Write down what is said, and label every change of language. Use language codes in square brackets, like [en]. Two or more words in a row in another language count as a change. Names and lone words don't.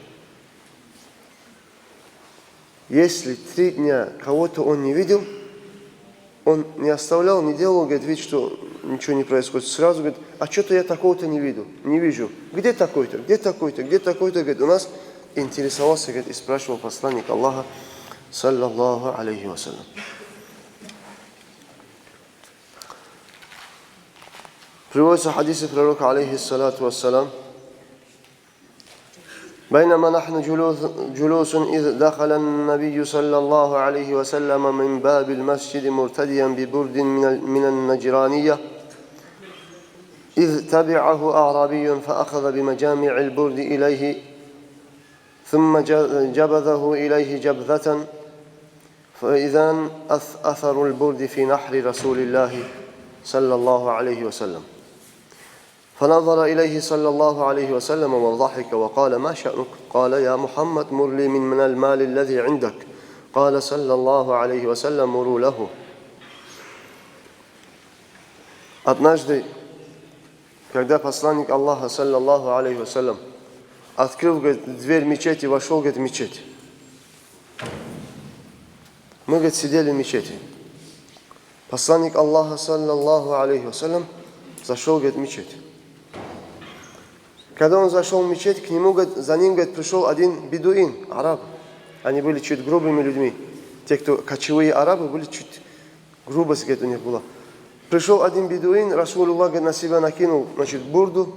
[ru] Если 3 дня кого-то он не видел, он не оставлял, не делал, говорит, вид, что ничего не происходит. Сразу говорит, а что-то я такого-то не вижу. Где такой-то, где такой-то, где такой-то, говорит, у нас интересовался, говорит, и спрашивал посланник Аллаха, [ar] صلى الله عليه وسلم. [ru] Приводится хадисы пророка, [ar] عليه الصلاة والسلام. بينما نحن جلوس إذ دخل النبي صلى الله عليه وسلم من باب المسجد مرتديا ببرد من النجرانية إذ تبعه أعرابي فأخذ بمجامع البرد إليه ثم جبذه إليه جبذة فإذا أثر البرد في نحر رسول الله صلى الله عليه وسلم فنظر إليه صلى الله عليه وسلم وضحك وقال ما شأنك؟ قال يا محمد مر لي من المال الذي عندك. قال صلى الله عليه وسلم مروا له. [ru] Однажды, когда посланник Аллаха, [ar] صلى الله عليه وسلم, [ru] открыл, говорит, дверь мечети, вошел, говорит, в мечеть. Мы, говорит, сидели в мечети. Посланник Аллаха, [ar] صلى الله عليه وسلم, [ru] зашел, говорит, в мечеть. Когда он зашел в мечеть, к нему, говорит, за ним, говорит, пришел один бедуин, араб. Они были чуть грубыми людьми. Те, кто кочевые арабы, были чуть грубость, говорит, у них была. Пришел один бедуин, Расулуллах, говорит, на себя накинул, значит, бурду.